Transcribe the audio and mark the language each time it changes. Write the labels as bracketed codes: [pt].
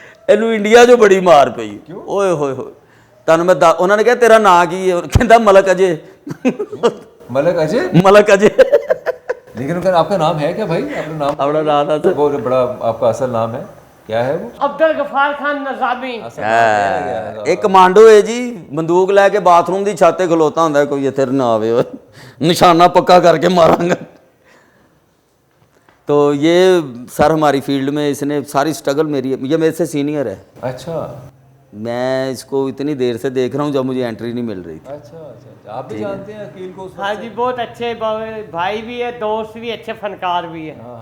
[pa] ਇਹਨੂੰ ਇੰਡੀਆ 'ਚੋਂ ਬੜੀ ਮਾਰ ਪਈ ਓਏ ਹੋਏ ਹੋਏ। ਤੁਹਾਨੂੰ ਮੈਂ ਉਹਨਾਂ ਨੇ ਕਿਹਾ ਤੇਰਾ ਨਾਂ ਕੀ ਹੈ ਕਹਿੰਦਾ ਮਲਕ ਅਜੇ। [hi] मलक अजय? मलक अजय। लेकिन उनका आपका नाम है क्या भाई? अपना नाम? अपना नाम था वो जो बड़ा आपका असल नाम है क्या है वो? [pa] ਅਬਦੁਲ ਗਫਾਰ ਖਾਨ ਨਜ਼ਾਮੀ। ਇਹ ਕਮਾਂਡੋ ਹੈ ਜੀ ਬੰਦੂਕ ਲੈ ਕੇ ਬਾਥਰੂਮ ਦੀ ਛੱਤ ਤੇ ਖਲੋਤਾ ਹੁੰਦਾ ਕੋਈ ਇੱਥੇ ਨਾ ਆਵੇ ਓਏ ਨਿਸ਼ਾਨਾ ਪੱਕਾ ਕਰਕੇ ਮਾਰਾਂਗਾ। [hi] तो ये सर हमारी फील्ड में इसने सारी स्ट्रगल मेरी ये मेरे से सीनियर है। अच्छा मैं इसको इतनी देर से देख रहा हूँ जब मुझे एंट्री नहीं मिल रही थी। अच्छा आप भी जानते हैं अकील को? हाँ जी बहुत अच्छे भाई भी है दोस्त भी अच्छे फनकार भी है